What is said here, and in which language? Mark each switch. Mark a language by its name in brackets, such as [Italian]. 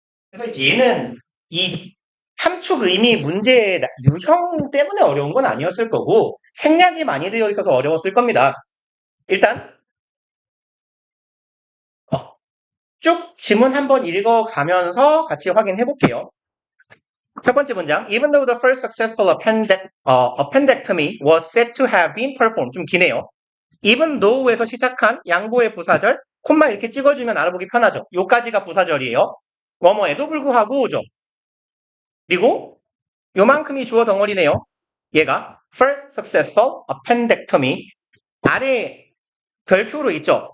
[Korean] 그래서 이제 얘는 이 함축 의미 문제의 유형 때문에 어려운 건 아니었을 거고 생략이 많이 되어 있어서 어려웠을 겁니다. 일단 어, 쭉 지문 한번 읽어가면서 같이 확인해 볼게요. 첫 번째 문장. [English] Even though the first successful appendectomy was said to have been performed. [Korean] 좀 기네요. [English] Even though [Korean] 에서 시작한 양보의 부사절, 콤마 이렇게 찍어주면 알아보기 편하죠. 요까지가 부사절이에요. 뭐뭐에도 불구하고죠. 그리고 요만큼이 주어 덩어리네요. 얘가 [English] first successful appendectomy [Korean] 아래 별표로 있죠.